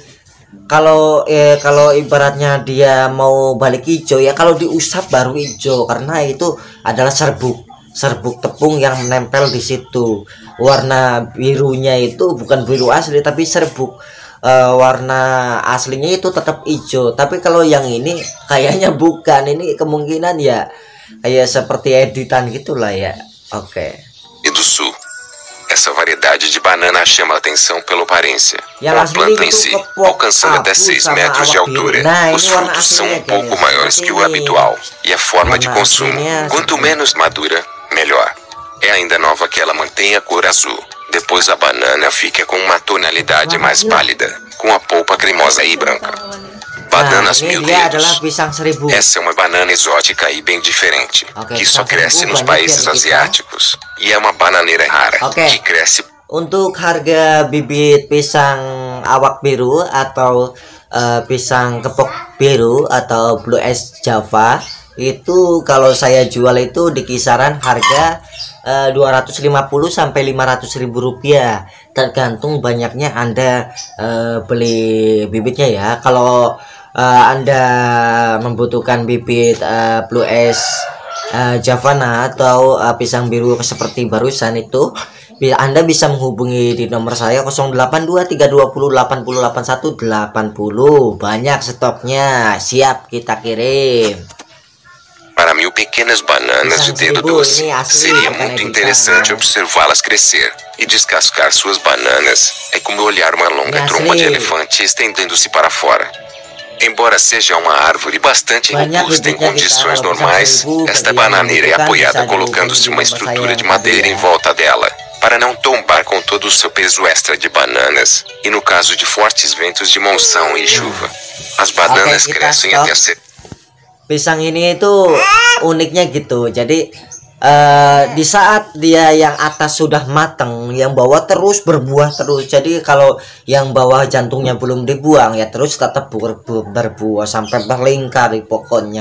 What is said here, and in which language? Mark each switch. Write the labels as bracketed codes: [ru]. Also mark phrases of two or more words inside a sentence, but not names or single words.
[id] Kalau ibaratnya dia mau balik hijau ya kalau diusap baru hijau, karena itu adalah serbuk tepung yang menempel di situ. Warna birunya itu bukan biru asli tapi serbuk. Warna aslinya itu tetap hijau, tapi kalau yang ini kayaknya bukan. Ini kemungkinan ya kayak seperti editan gitulah ya. Oke. [pt] E do sul, essa variedade de banana chama a atenção pela aparência. A planta em si, alcançando até 6 metros de altura. Os frutos são um pouco maiores que o habitual e a forma de consumo, quanto menos madura, melhor. É ainda nova que ela mantém a cor azul. Depois a banana fica com uma tonalidade mais pálida, com a polpa cremosa e branca. Bananas [id] ini [pt] mil [id] dia adalah [pt] dedos. [id] pisang 1000. [pt] Essa é uma banana exótica e bem diferente, [id] Oke, [pt] que só [id] pisang [pt] cresce [id] 1000 [pt] nos [id] banyak ya [pt] países [id] di kita. [pt] asiáticos. E é uma bananeira rara, [id] Oke. [pt] que cresce. [id] Untuk harga bibit pisang awak biru atau pisang kepok biru atau Blue S Java itu kalau saya jual itu di kisaran harga 250 sampai 500.000 rupiah, tergantung banyaknya Anda beli bibitnya ya. Kalau Anda membutuhkan bibit Blue S Javana atau pisang biru seperti barusan itu, Anda bisa menghubungi di nomor saya 082320808180. Banyak stoknya, siap kita kirim. [pt] Para 1000 pequenas bananas de dedo doce, seria muito interessante observá-las crescer e descascar suas bananas. É como olhar uma longa trompa de elefante estendendo-se para fora. Embora seja uma árvore bastante robusta em condições normais, esta bananeira é apoiada colocando-se uma estrutura de madeira em volta dela, para não tombar com todo o seu peso extra de bananas, e no caso de fortes ventos de monção e chuva, as bananas crescem até ser... [id] Pisang ini itu uniknya gitu. Jadi di saat dia yang atas sudah matang, yang bawah terus berbuah terus. Jadi kalau yang bawah jantungnya belum dibuang ya terus tetap berbuah sampai berlingkar pokoknya.